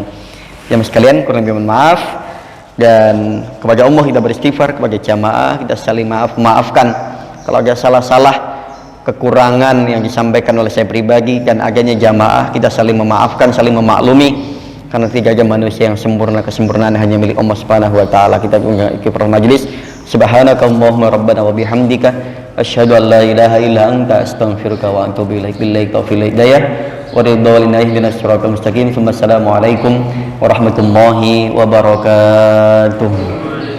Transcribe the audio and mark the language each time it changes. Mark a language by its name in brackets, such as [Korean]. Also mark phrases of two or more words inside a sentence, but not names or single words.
[Indonesian] Jamaah sekalian, kurang lebih mohon maaf, dan kepada Allah kita beristighfar, kepada jamaah kita saling maafkan kalau ada salah-salah kekurangan yang disampaikan oleh saya pribadi dan adanya jamaah, kita saling memaafkan, saling memaklumi, karena tidak ada manusia yang sempurna, kesempurnaan hanya milik Allah [Arabic] سبحانه وتعالى. [Indonesian] Kita ikut majlis. [Arabic] سبحانك اللهم ربنا وبحمدك أشهد أن لا إله إلا أنت أستغفرك وأتوب إليك. بالله توفيق هداية ورضا لله بناس صراط المستقيم. السلام عليكم ورحمة الله وبركاته.